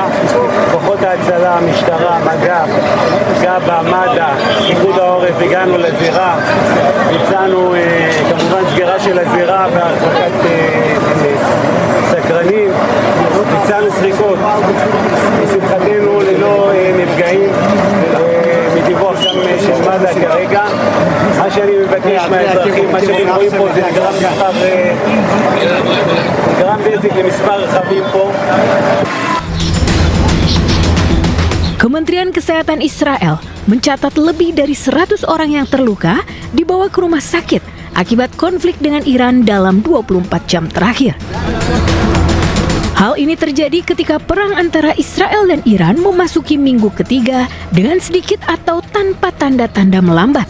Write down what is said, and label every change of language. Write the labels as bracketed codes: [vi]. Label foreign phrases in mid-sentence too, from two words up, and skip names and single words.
[he] כוחות ההצלה, המשטרה, מג"ב, גב"א, מד"א, פיקוד העורף, הגענו לזירה, ביצענו כמובן סגירה של הזירה והרחקת סקרנים, ביצענו סריקות, לשמחתנו ללא נפגעים. מדיווח שם של מד"א כרגע. מה שאני מבקש מהאזרחים, מה שאתם רואים פה זה גרם נזק למספר רכבים פה. [id] Kementerian Kesehatan Israel mencatat lebih dari 100 orang yang terluka dibawa ke rumah sakit akibat konflik dengan Iran dalam 24 jam terakhir. Hal ini terjadi ketika perang antara Israel dan Iran memasuki minggu ketiga dengan sedikit atau tanpa tanda-tanda melambat.